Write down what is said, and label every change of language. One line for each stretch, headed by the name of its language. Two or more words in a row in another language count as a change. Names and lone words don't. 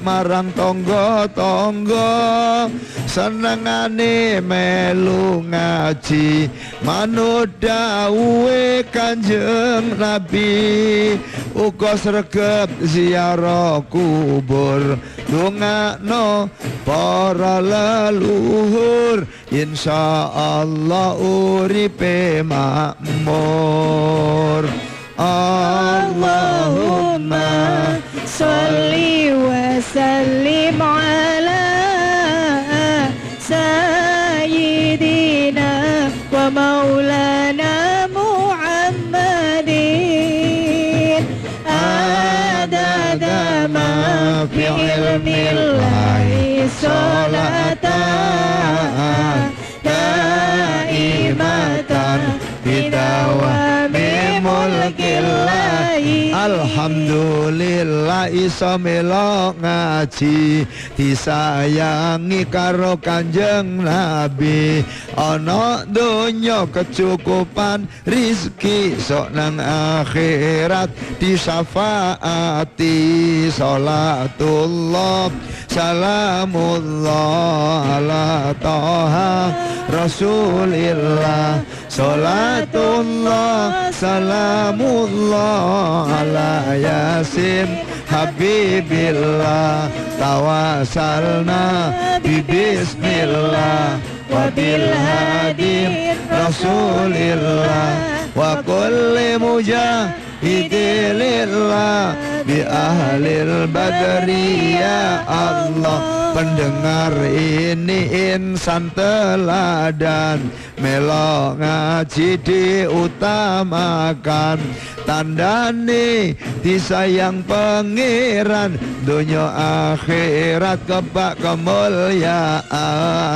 Javanese: marang tangga-tangga, senengane melu ngaji manut dawuhe Kanjeng Nabi, uga sregep ziarah kubur, dongakno para leluhur, insyaallah uripe makmur.
Arabic: اللهم صل وسلم على سيدنا ومولانا محمد عدد ما في علم الله صلاة دائمة بدوام ملك الله.
Javanese: Alhamdulillah iso melok ngaji, disayangi karo Kanjeng Nabi, ana donya kecukupan rizki, sok nang akhirat disyafaati.
Arabic: صلاة الله سلام الله على طه رسول الله صلاة الله سلام الله على يس حبيب الله توسلنا بسم الله وبالهادي رسول الله وكل عبد لله بأهل البدر يا الله.
Indonesian: Pendengar ini insan teladan,
Javanese: melo ngaji diutamakan, tandane disayang pangeran, dunia akhirat kebak kemuliaan.